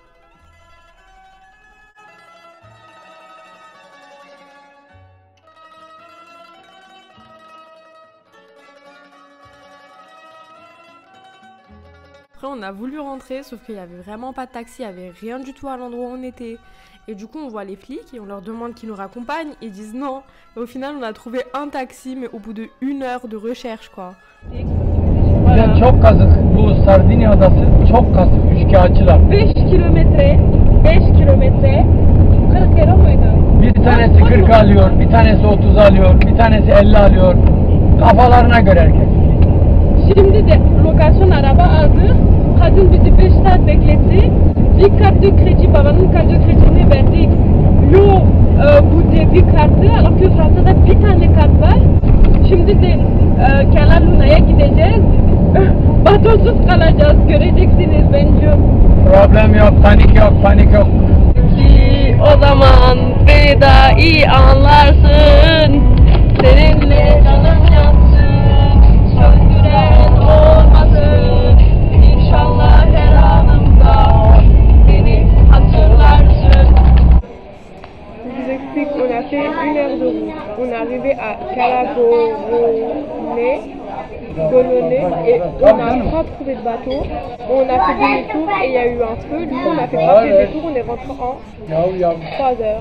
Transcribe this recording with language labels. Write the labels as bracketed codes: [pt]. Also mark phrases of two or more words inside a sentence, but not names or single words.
[fr] Après, on a voulu rentrer, sauf qu'il n'y avait vraiment pas de taxi, il n'y avait rien du tout à l'endroit où on était. Et du coup, on voit les flics et on leur demande qu'ils nous raccompagnent. Ils disent non. Et au final, on a trouvé un taxi, mais au bout de 1 heure de recherche, quoi. [tr] Yani çok kazık. Bu Sardinya adası çok kazık. Üçkağıtçılar. 5 kilometre 40 euro muydu? Bir tanesi 40 alıyor, bir tanesi 30 alıyor, bir tanesi 50 alıyor. Kafalarına göre herkes. Şimdi de lokasyon araba aldı. Kadın bizi 5 saat bekletti. Bir [fr] kart de kredi, [tr] babanın [fr] kart de kredini [tr] verdik. Yo bu diye bir kartı, [fr] alors que [tr] Fransa'da bir tane kart var. Şimdi de Kenar Luna'ya gideceğiz. Batosuz kalacağız, göreceksiniz bence. Problem yok, panik yok. O zaman beni daha iyi anlarsın. Seninle canım yansın, söndüren olmasın. İnşallah her anımda beni hatırlarsın. [fr] Je vous explique, on a fait 1 heure de route. On est arrivé à Calagorone et on n'a pas trouvé bateau. On a fait demi-tour et il y a eu un feu. Du coup, on a fait pas plus de tour. On est rentré en 3 heures.